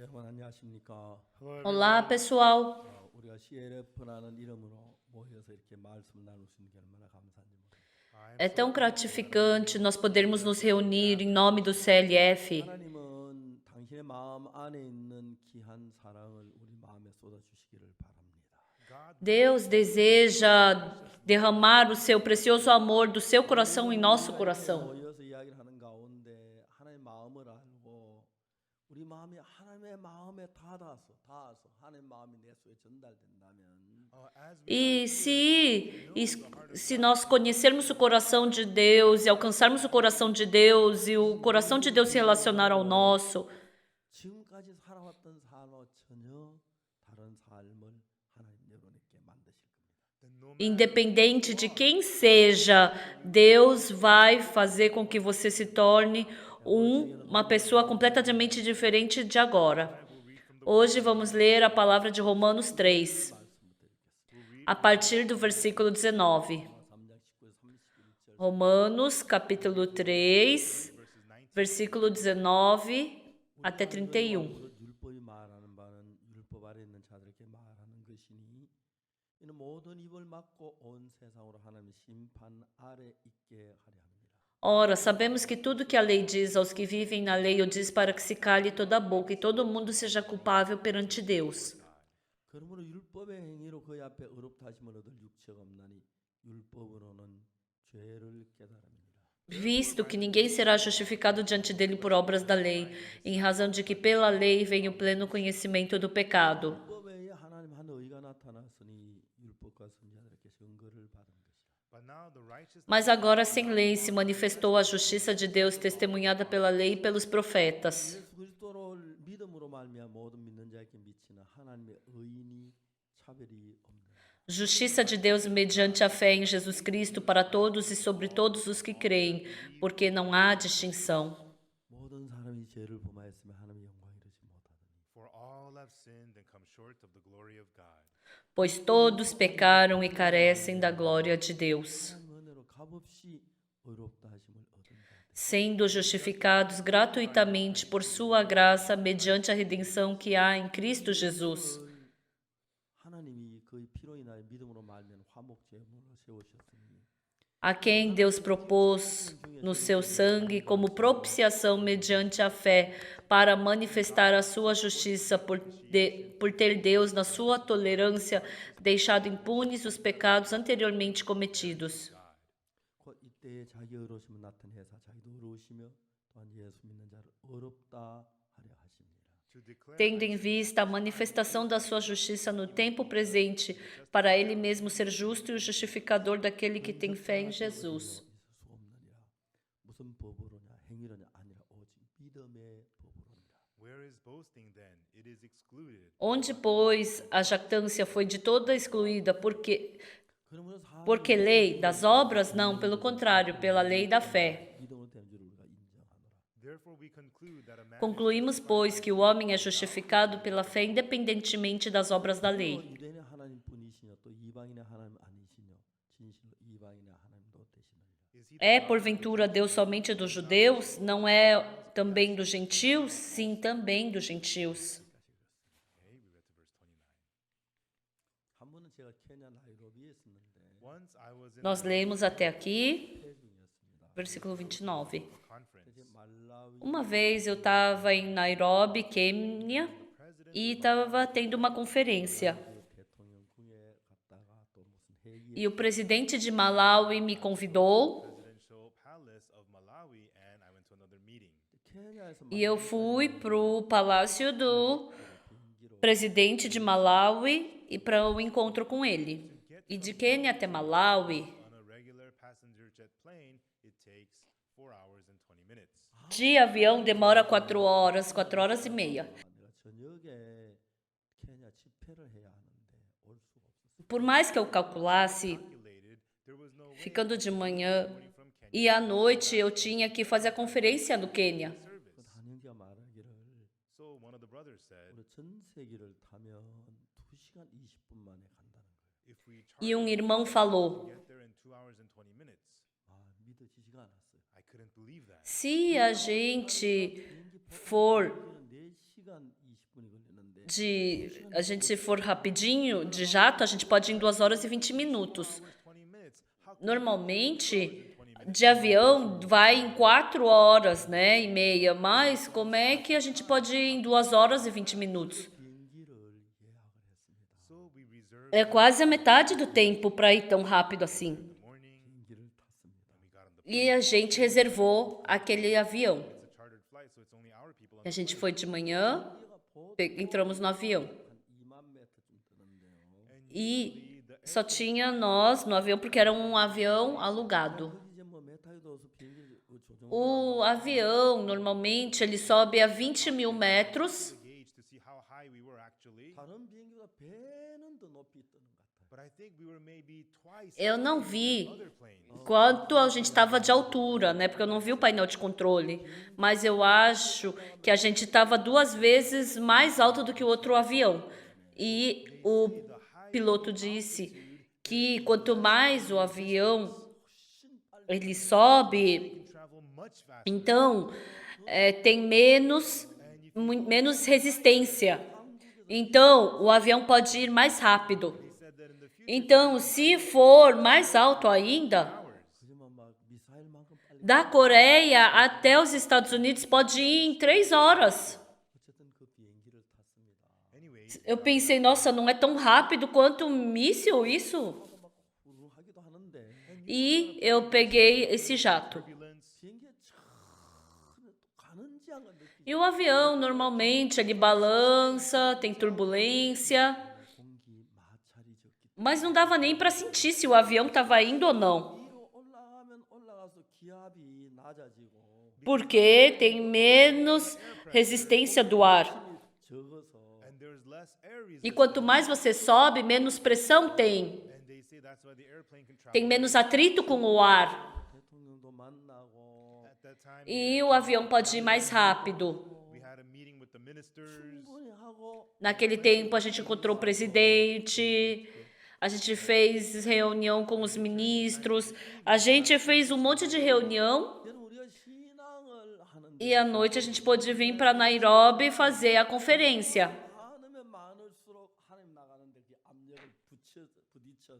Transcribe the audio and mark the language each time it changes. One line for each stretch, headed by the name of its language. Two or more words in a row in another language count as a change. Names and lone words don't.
Korean: 안녕하십니까?
Portuguese: Olá, pessoal.
Korean: 우리가 CLF라는 이름으로 모여서 이렇게 말씀 나눌 수 있는 게 얼마나 감사한지 모릅니다.
Portuguese: É tão gratificante nós podermos nos reunir em nome do CLF.
Korean: 하나님은 당신의 마음 안에 있는 귀한 사랑을 우리 마음에 쏟아주시기를 바랍니다.
Portuguese: Deus deseja derramar o seu precioso amor do seu coração em nosso coração.
Korean: 모여서 이야기를 하는 가운데 하나님의 마음을 알고 우리 마음이 하나님의 마음에 닿아서 하나님의 마음이 내 속에 전달된다면
Portuguese: E se nós conhecermos o coração de Deus e alcançarmos o coração de Deus e o coração de Deus se relacionar ao nosso,
Korean: 지금까지 살아왔던 삶과 전혀 다른 삶을 하나님 여러분에게 만드실 겁니다.
Portuguese: independente de quem seja, Deus vai fazer com que você se torne uma pessoa completamente diferente de agora. Hoje vamos ler a palavra de Romanos 3, a partir do versículo 19. Romanos, capítulo 3, versículo 19 até 31.
Korean: 율법이 말하는 바는 율법 아래 있는 자들에게 말하는 것이니 이는 모든 입을 막고 온 세상으로 하나님의 심판 아래 있게 하려 합니다.
Portuguese: Ora, sabemos que tudo que a lei diz aos que vivem na lei o diz para que se cale toda a boca e todo mundo seja culpável perante Deus.
Korean: 그러므로 율법의 행위로 그의 앞에 의롭다 하심을 얻을 육체가 없나니 율법으로는 죄를 깨달음이니라.
Portuguese: Visto que ninguém será justificado diante dele por obras da lei, em razão de que pela lei vem o pleno conhecimento do pecado.
Korean: 율법 외에 하나님 한 의가 나타났으니 율법과 선지자들에게 증거를 받은 것이라.
Portuguese: Mas agora sem lei se manifestou a justiça de Deus testemunhada pela lei e pelos profetas.
Korean: 예수 그리스도를 믿음으로 말미암아 모든 믿는 자에게 미치는 하나님의 의인이 차별이 없는.
Portuguese: Justiça de Deus mediante a fé em Jesus Cristo para todos e sobre todos os que creem, porque não há distinção.
Korean: 모든 사람이 죄를 범하였으며 하나님의 영광 이르지 못하더니.
English: For all have sinned and come short of the glory of God.
Portuguese: Pois todos pecaram e carecem da glória de Deus,
Korean: 하나님 은혜로 값없이 의롭다 하심을 얻은 자.
Portuguese: sendo justificados gratuitamente por sua graça mediante a redenção que há em Cristo Jesus,
Korean: 하나님이 그의 피로 인하여 믿음으로 말미암아 화목 제물로 세우셨으니
Portuguese: a quem Deus propôs no seu sangue como propiciação mediante a fé para manifestar a sua justiça por ter Deus, na sua tolerância, deixado impunes os pecados anteriormente cometidos.
Korean: 곧 이때에 자기 의로우심을 나타내사 자기도 의로우시며 또한 예수 믿는 자를 의롭다 하려 하십니다.
English: To declare
Portuguese: Tendo em vista a manifestação da sua justiça no tempo presente, para ele mesmo ser justo e o justificador daquele que tem fé em Jesus.
Korean: 있을 수 없느니라. 무슨 법으로냐 행위로냐 아니라 오직 믿음의 법으로니라.
English: where is boasting then? It is excluded.
Portuguese: Onde, pois, a jactância foi de toda excluída,
Korean: 그러므로 사람이
Portuguese: porque lei das obras? Não, pelo contrário, pela lei da fé.
Korean: 믿음으로 된 줄을 우리가 인정하노라.
English: Therefore we conclude that a man
Portuguese: Concluímos, pois, que o homem é justificado pela fé independentemente das obras da lei.
Korean: 유대인의 하나님뿐이시며 또 이방인의 하나님 아니시며 진실로 이방인의 하나님도 되시느니라.
English: is he
Portuguese: É, porventura, Deus somente dos judeus? Não é também dos gentios? Sim, também dos gentios.
English: okay, we read to verse 29.
Korean: 한 번은 제가 케냐 나이로비에 있었는데
English: Once I was in
Portuguese: Nós lemos até aqui,
Korean: 중이었습니다.
Portuguese: versículo 29.
English: conference.
Korean: 이제 말라위
Portuguese: Uma vez eu estava em Nairobi, Quênia, e estava tendo uma conferência.
Korean: 대통령궁에 갔다가 또 무슨 회의
Portuguese: E o presidente de Malawi me convidou
English: Presidential palace of Malawi and I went to another meeting.
Korean: 케냐에서
Portuguese: e eu fui para o palácio do presidente de Malawi e para o encontro com ele. E de Quênia até Malawi,
English: On a regular passenger jet plane, it takes 4 hours and 20 minutes.
Portuguese: de avião demora 4 horas e meia.
Korean: 내가 저녁에 케냐 집회를 해야 하는데 올 수가 없었어요.
Portuguese: Por mais que eu calculasse,
English: Calculated, there was no way
Portuguese: ficando de manhã
English: from Kenya
Portuguese: e à noite eu tinha que fazer a conferência no Quênia.
English: service.
Korean: 그 한영기가 말하기를
English: So one of the brothers said,
Korean: 우리 전세기를 타면 2시간 20분 만에 간다는 거예요.
English: if we
Portuguese: E um irmão falou:
English: get there in 2 hours and 20 minutes,
Korean: 아, 믿어지지가 않았어요.
English: I couldn't believe that.
Portuguese: Se a gente for a gente for rapidinho de jato, a gente pode ir em 2 horas e 20 minutos.
English: 20 minutes. How
Portuguese: Normalmente, de avião vai em 4 horas, né, e meia, mas como é que a gente pode ir em 2 horas e 20 minutos?
English: so we reserved
Portuguese: É quase a metade do tempo para ir tão rápido assim.
English: the morning. We got on the
Portuguese: E a gente reservou aquele avião.
English: It's a chartered flight, so it's only our people on
Portuguese: A gente foi de manhã, entramos no avião. E só tinha nós no avião, porque era um avião alugado. O avião, normalmente, ele sobe a 20 mil metros.
English: the gauge to see how high we were actually.
Korean: 다른 비행기보다 배는 더 높이 뜨는 것 같아요.
English: But I think we were maybe twice
Portuguese: Eu não vi
English: other planes.
Portuguese: quanto a gente estava de altura, né? Porque eu não vi o painel de controle. Mas eu acho que a gente estava 2 vezes mais alto do que o outro avião. E o piloto disse que quanto mais o avião ele sobe,
English: You travel much faster.
Portuguese: então tem menos resistência. Então o avião pode ir mais rápido.
English: They said that in the future,
Portuguese: Então, se for mais alto ainda,
Korean: 하지만 막 미사일만큼 빨리
Portuguese: da Coreia até os Estados Unidos pode ir em 3 horas.
Korean: 어쨌든 그 비행기를 탔습니다.
English: anyway,
Portuguese: Eu pensei, nossa, não é tão rápido quanto um míssil isso?
Korean: 막 후루하기도 하는데
Portuguese: E eu peguei esse jato.
English: turbulence.
Korean: 비행기에 참 가는지 안 가는지
Portuguese: E o avião, normalmente, ele balança, tem turbulência,
Korean: 공기 마찰이 적기
Portuguese: mas não dava nem para sentir se o avião estava indo ou não.
Korean: 위로 올라가면 올라가서 기압이 낮아지고
Portuguese: Porque tem menos resistência do ar.
Korean: 적어서
English: And there's less air
Portuguese: E
English: resistance.
Portuguese: quanto mais você sobe, menos pressão tem.
English: And they say that's why the airplane can travel.
Portuguese: Tem menos atrito com o ar.
Korean: 대통령도 만나고
English: At that time,
Portuguese: E o avião pode ir mais rápido.
English: we had a meeting with the ministers.
Korean: 충분히 하고
Portuguese: Naquele tempo, a gente encontrou o presidente, a gente fez reunião com os ministros, a gente fez um monte de reunião
Korean: 그래서 우리가 신앙을 하는데
Portuguese: e à noite a gente pôde vir para Nairobi fazer a conferência.
Korean: 많으면 많을수록 하나님 나가는데 그 압력을 부딪혀서